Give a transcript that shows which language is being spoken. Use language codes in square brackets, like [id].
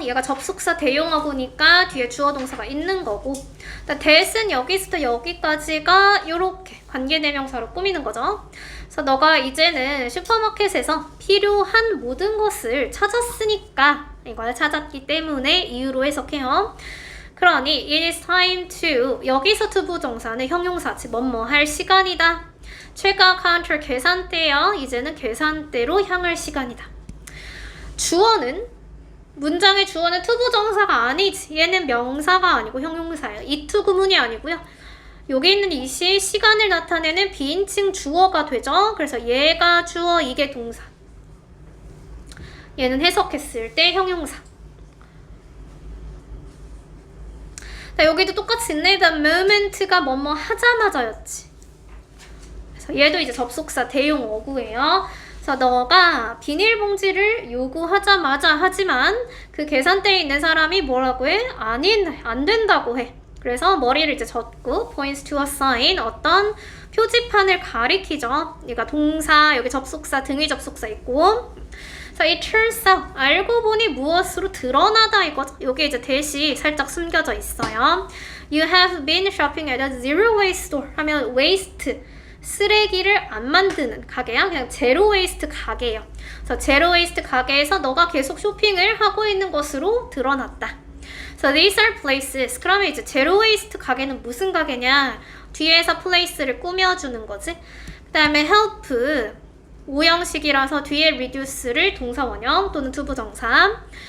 [ko] 얘가 접속사 대용어구니까 뒤에 주어 동사가 있는 거고 일단 that은 여기서부터 여기까지가 이렇게 관계대명사로 꾸미는 거죠. 그래서 너가 이제는 슈퍼마켓에서 필요한 모든 것을 찾았으니까 이걸 찾았기 때문에 이유로 해석해요. 그러니 [en] it is time to [ko] 여기서 to 부정사는 형용사지 뭐뭐 할 시간이다. check-out counter 계산대요. 이제는 계산대로 향할 시간이다. 주어는 문장의 주어는 to 부정사가 아니지. 얘는 명사가 아니고 형용사예요. 이투 구문이 아니고요. 여기 있는 이시 시간을 나타내는 비인칭 주어가 되죠. 그래서 얘가 주어 이게 동사. 얘는 해석했을 때 형용사. 자, 여기도 똑같이 있네. The moment가 뭐뭐 하자마자였지. 그래서 얘도 이제 접속사 대용 어구예요. 그래서 너가 비닐봉지를 요구하자마자 하지만 그 계산대에 있는 사람이 뭐라고 해? 안 된다고 해. 그래서 머리를 이제 젓고 [en] points to a sign [ko] 어떤 표지판을 가리키죠. 얘가 동사, 여기 접속사, 등위 접속사 있고 자, [en] it turns out [ko] 알고 보니 무엇으로 드러나다 이거죠. 여기 이제 대시 살짝 숨겨져 있어요. [en] You have been shopping at a zero waste store [ko] 하면 waste 쓰레기를 안 만드는 가게야. 그냥 제로 웨이스트 가게예요. 그래서 제로 웨이스트 가게에서 너가 계속 쇼핑을 하고 있는 것으로 드러났다. [en] So these are places. [ko] 그러면 이제 제로 웨이스트 가게는 무슨 가게냐? 뒤에서 place를 꾸며주는 거지. 그 다음에 help 5형식이라서 뒤에 reduce를 동사 원형 또는 투부정사.